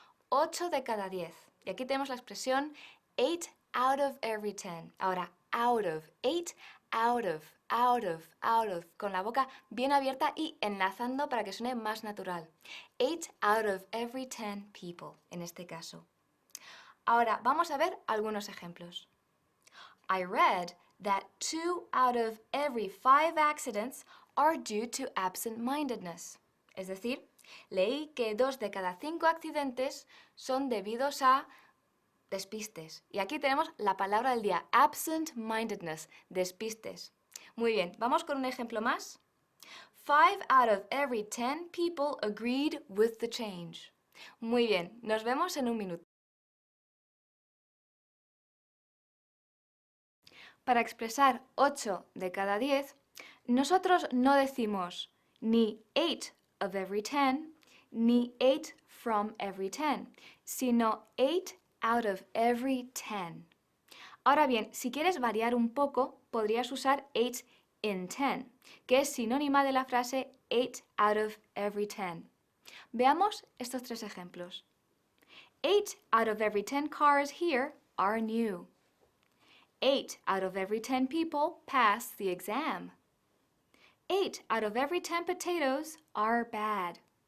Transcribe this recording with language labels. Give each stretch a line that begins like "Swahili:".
Spanish: 8 de cada 10. Y aquí tenemos la expresión 8 out of every 10. Ahora, out of, 8 out of, out of, con la boca bien abierta y enlazando para que suene más natural.
English: 8 out of every 10 people,
Spanish: en este caso. Ahora, vamos a ver algunos ejemplos.
English: I read that 2 out of every 5 accidents are due to absent-mindedness.
Spanish: Es decir, leí que 2 de cada 5 accidentes son debidos a despistes. Y aquí tenemos la palabra del día, absent-mindedness, despistes. Muy bien, vamos con un ejemplo más.
English: 5 out of every 10 people agreed with the change.
Spanish: Muy bien, nos vemos en un minuto. Para expresar 8 de cada 10, nosotros no decimos ni 8 of every 10, ni 8 from every 10, sino 8 out of every 10. Ahora bien, si quieres variar un poco, podrías usar 8 in 10, que es sinónima de la frase 8 out of every 10. Veamos estos tres ejemplos.
English: 8 out of every 10 cars here are new. 8 out of every 10 people pass the exam. 8 out of every 10 potatoes are bad.